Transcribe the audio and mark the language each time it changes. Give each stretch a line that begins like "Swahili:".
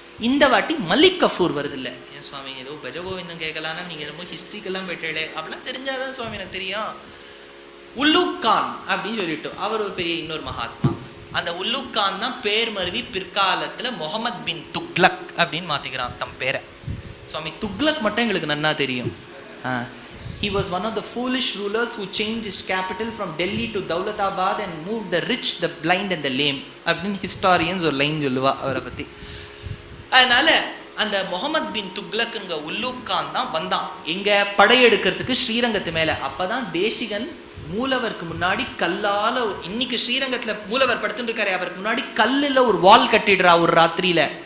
Tamil: இந்த வாட்டி மலிக் கஃபூர் வருது இல்லை. ஏன் சுவாமி ஏதோ பஜகோவிந்தம் கேட்கலான்னா நீங்கள் ரொம்ப ஹிஸ்ட்ரிக்கெல்லாம் போயிட்டே, அப்படிலாம் தெரிஞ்சாதான் சுவாமி எனக்கு தெரியும். உல்லூக் கான் அப்படின்னு சொல்லிட்டு அவர் ஒரு பெரிய இன்னொரு மகாத்மா. அந்த உல்லூக் கான் தான் பேர் மருவி பிற்காலத்தில் முகமது பின் துக்லக் அப்படின்னு மாற்றிக்கிறான் தம் பேரை. சுவாமி துக்லக் மட்டும் எங்களுக்கு நன்னா தெரியும்.
English: He was one of the foolish rulers who changed his capital from Delhi to Daulatabad and moved the rich, the blind and the lame.
Tamil: அப்படின்னு ஹிஸ்டாரியன்ஸ் ஒரு லைன் சொல்லுவா அவரை பற்றி. அதனால அந்த முகமது பின் துக்லக்குங்க உல்லூக் கான் தான் வந்தான் எங்க படையெடுக்கிறதுக்கு ஸ்ரீரங்கத்து மேலே. அப்போ தான் தேசிகன் மூலவருக்கு முன்னாடி கல்லால், இன்னைக்கு ஸ்ரீரங்கத்தில் மூலவர் படுத்துட்டு இருக்காரு, அவருக்கு முன்னாடி கல்லில் ஒரு வால் கட்டிடுறா ஒரு ராத்திரியில.